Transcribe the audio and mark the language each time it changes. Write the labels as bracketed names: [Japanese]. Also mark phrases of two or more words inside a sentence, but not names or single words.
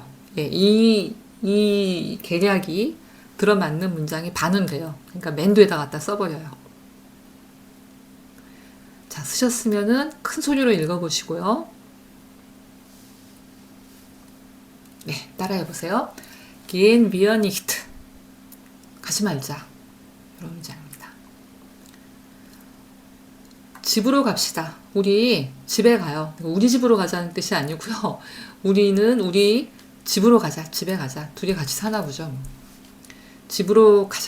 [Korean] 예, 이 계략이 들어맞는 문장이 반은 돼요. 그러니까 맨 뒤에다 갖다 써버려요. 자, 쓰셨으면은 큰 소리로 읽어보시고요. 네, 따라해보세요. [German] Gehen wir nicht. [Korean] 가지 말자. 이런 문장입니다. 집으로 갑시다. 우리 집에 가요. 우리 집으로 가자는 뜻이 아니고요. 우리는 우리 집으로 가자. 집에 가자. 둘이 같이 사나 보죠. 집으로 가자.